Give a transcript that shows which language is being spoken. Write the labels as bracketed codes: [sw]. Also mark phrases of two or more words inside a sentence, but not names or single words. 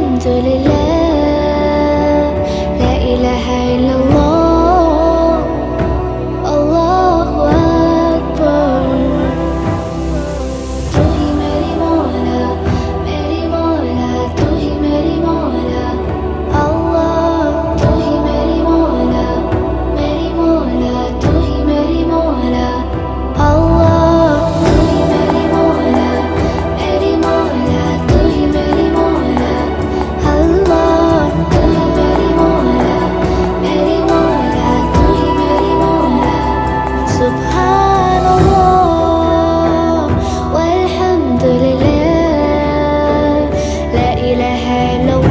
[ar] لله، لا إله إلا الله، الله أكبر. [ur] تو ہی میرا مولا تو ہی میرا مولا، اللہ تو ہی میرا مولا تو ہی میرا مولا، اللہ تو ہی میرا مولا تو ہی میرا مولا، اللہ تو ہی میرا مولا تو ہی میرا مولا. [ar] سبحان الله والحمد لله، لا إله إلا الله.